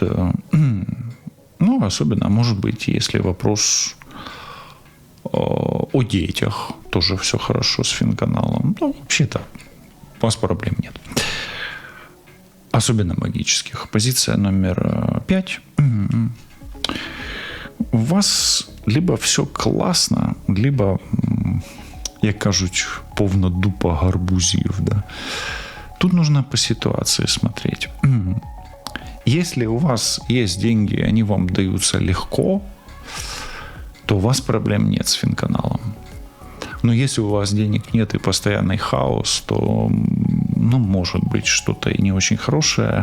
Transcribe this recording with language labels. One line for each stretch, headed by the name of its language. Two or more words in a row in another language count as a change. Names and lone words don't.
Russian: Особенно, может быть, если вопрос о детях, тоже все хорошо с финканалом. Вообще-то у вас проблем нет. Особенно магических. Позиция номер 5. У вас либо все классно, либо,
Ukrainian: як кажуть, повна дупа гарбузів. Да?
Russian: Тут нужно по ситуации смотреть. Если у вас есть деньги, они вам даются легко, то у вас проблем нет с финканалом. Но если у вас денег нет и постоянный хаос, то, может быть, что-то и не очень хорошее.